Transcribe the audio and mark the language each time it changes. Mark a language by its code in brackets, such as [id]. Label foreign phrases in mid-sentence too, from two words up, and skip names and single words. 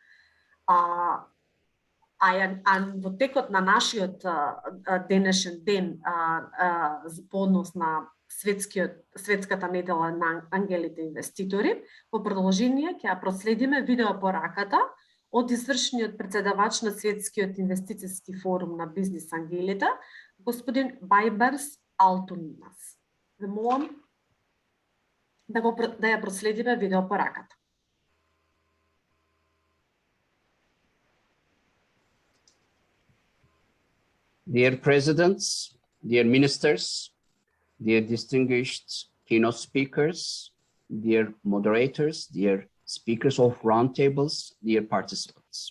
[mk] во текот на нашиот денешен ден по однос на Светската недела на ангелите инвеститори, во продолжение ќе проследиме видеопораката од извршниот председавач на Светскиот инвестициски форум на бизнис ангелите, господин Байберс Алтунинас. Ве молам да ја проследиме видеопораката. [en] Dear presidents, dear ministers, dear distinguished keynote speakers, dear moderators, dear speakers of roundtables, dear participants.